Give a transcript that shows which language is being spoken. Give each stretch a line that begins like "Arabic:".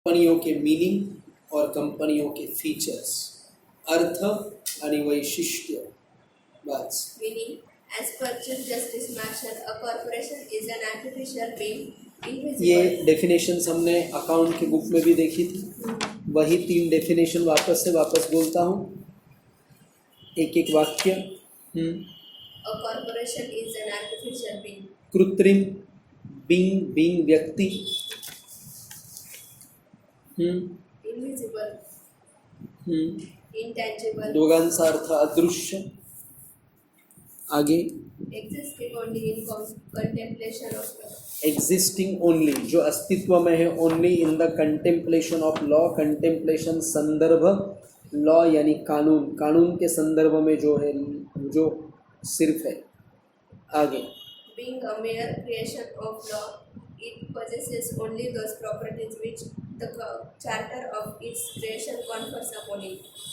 Hindi: कंपनियों के मीनिंग और कंपनियों के फीचर्स,
Marathi: अर्थ आणि वैशिष्ट्य.
Hindi: बस.
English: Meaning, as per Chief Justice Marshall, a corporation is an artificial being,
Hindi: ये
English: invisible.
Hindi: डेफिनेशंस हमने अकाउंट की बुक में भी देखी थी. वही 3 डेफिनेशन वापस बोलता हूँ, एक एक वाक्य.
English: A corporation is an artificial being.
Hindi: कृत्रिम, बीइंग व्यक्ति.
English: Invisible, intangible,
Marathi: दोघांचा अर्थ अदृश्य.
Hindi: आगे
English: existing only in contemplation of law. Existing only,
Hindi: जो अस्तित्व में है,
English: Only in the contemplation of law.
Hindi: Contemplation संदर्भ, लॉ यानी कानून, कानून के संदर्भ में जो है, जो सिर्फ है. आगे
English: Being a mere creation of law, it possesses only those properties which the charter of its creation confers upon it.